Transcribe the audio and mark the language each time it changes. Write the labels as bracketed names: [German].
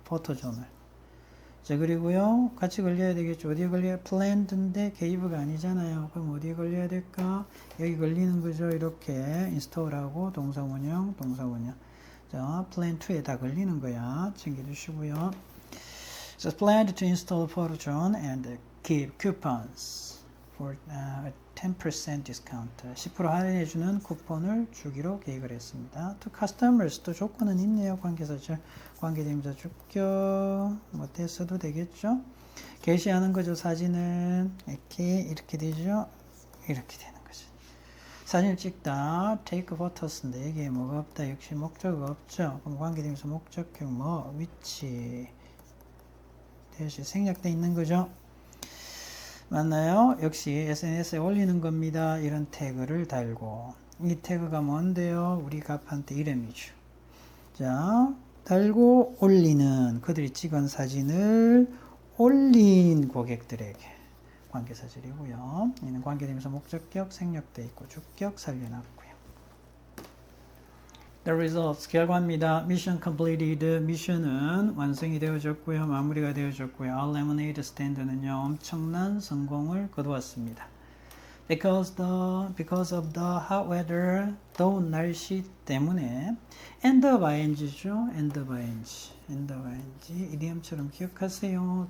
[Korean] 포토존을. 자, 그리고요. 같이 걸려야 되겠죠. 어디에 걸려야? planned인데 gave가 아니잖아요. 그럼 어디에 걸려야 될까? 여기 걸리는 거죠. 이렇게 install하고 동사원형. 자, plan 2에 다 걸리는 거야. 챙겨주시고요. [English] So planned to install PhotoJohn and give coupons for a 10% discount. [Korean] 10% 할인해주는 쿠폰을 주기로 계획을 했습니다. To customers 또 조건은 있네요. 관계사절, 관계대명사 주격 못했어도 되겠죠. 게시하는 거죠. 사진을 이렇게 되죠. 이렇게 되는 거죠. 사진을 찍다. take photos 인데 이게 뭐가 없다. 역시 목적어가 없죠. 그럼 관계대명사 목적격 뭐 위치 대시 생략돼 있는 거죠. 맞나요? 역시 SNS에 올리는 겁니다. 이런 태그를 달고 이 태그가 뭔데요? 우리 갑한테 이름이죠. 자, 달고 올리는 그들이 찍은 사진을 올린 고객들에게 관계사절이고요. 이는 관계대명사 목적격 생략돼 있고 주격 살려놨고요. The results 결과입니다. [English] Mission completed. [Korean] 미션은 완성이 되어졌고요. 마무리가 되어졌고요. Our lemonade stand 는요 엄청난 성공을 거두었습니다. [English] Because of the hot weather, 더운 날씨 때문에 end of ing죠. [Korean] end of ing 이디엄처럼 기억하세요.